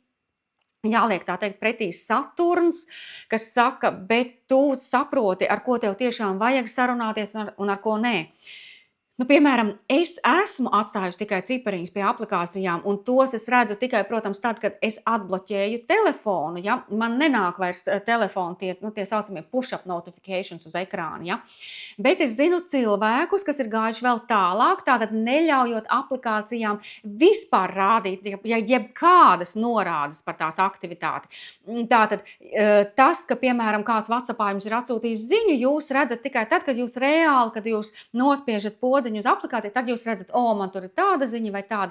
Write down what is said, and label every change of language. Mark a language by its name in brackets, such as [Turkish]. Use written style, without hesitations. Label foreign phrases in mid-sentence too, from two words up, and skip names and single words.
[Latvian] Jāliek tā teikt pretī Saturns, kas saka, bet tu saproti, ar ko tev tiešām vajag sarunāties un ar ko nē. Nu, piemēram, es esmu atstājusi tikai cipariņus pie aplikācijām, un tos es redzu tikai, protams, tad, kad es atbloķēju telefonu, ja? Man nenāk vairs telefonu tie saucamie [English] push-up notifications [Latvian] uz ekrāna, ja? Bet es zinu cilvēkus, kas ir gājuši vēl tālāk, tātad neļaujot aplikācijām vispār rādīt, ja jebkādas norādes par tās aktivitāti. Tātad tas, ka, piemēram, kāds WhatsAppā jums ir atsūtījis ziņu, jūs redzat tikai tad, kad jūs reāli, kad jūs nospiežat podziņu uz aplikāciju, tad jūs redzat, man tur ir tāda ziņa vai tāda.